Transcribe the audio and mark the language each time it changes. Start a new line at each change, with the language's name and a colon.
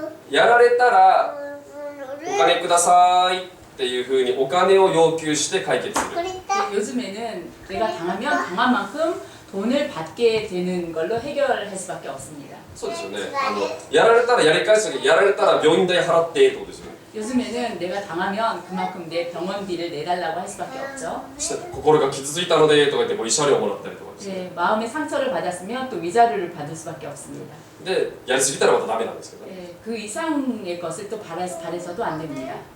Japanese: やられたらお金くださいっていうふうにお金を要求して解決する。
Korean: 요즘에는 내가 당하면 당한 만큼 돈을 받게 되는 걸로 해결할 수밖에 없습니다.
Japanese: そうですよね。やられたらやり返すだけやられたら病院代払ってってことですよね。
Korean: 요즘에는 내가 당하면 그만큼 내 병원비를 내달라고 할 수밖에 없죠.
Japanese: 心が傷ついたのでとか言ってこう慰謝料もらったりとかですね。
Korean: 마음의 상처를 받았으면 또 위자료를 받을 수밖에 없습니다.
Japanese: でやりすぎたらまたダメなんですけどね。
Korean: 그 이상의 것을 또 바래서도 안 됩니다.